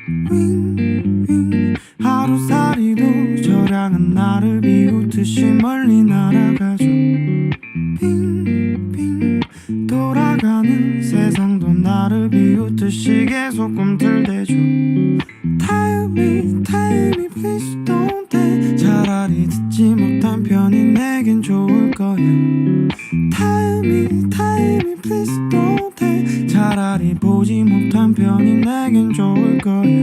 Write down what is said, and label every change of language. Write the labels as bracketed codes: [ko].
[ko] 윙윙 하루살이도 저량은 나를 비웃듯이 멀리 날아가죠. 빙빙 돌아가는 세상도 나를 비웃듯이 계속 꿈틀대죠. [en] Tell me, tell me, please don't tell. [ko] 차라리 듣지 못한 편이 내겐 좋을 거야. [en] Tell me, tell me, please don't tell. [ko] 차라리 보지 못한 편이 내겐 좋을 거야.